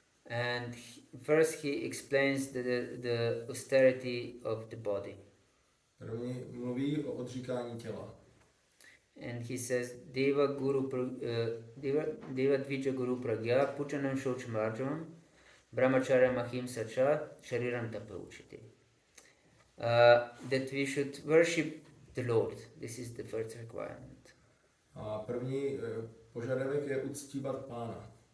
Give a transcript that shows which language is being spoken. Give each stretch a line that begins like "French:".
English: And first he explains the austerity of the body.
Czech: První mluví o odříkání těla.
English: And he says,
Sanskrit: Deva Dvija Guru Pragya Puchanam Shauchamarjavam Brahmacharya Mahimsa Cha Shariram Tapa Uchiti.
English: That we should worship the Lord. This is the first requirement.
Czech: A první požadavek je uctívat Pána.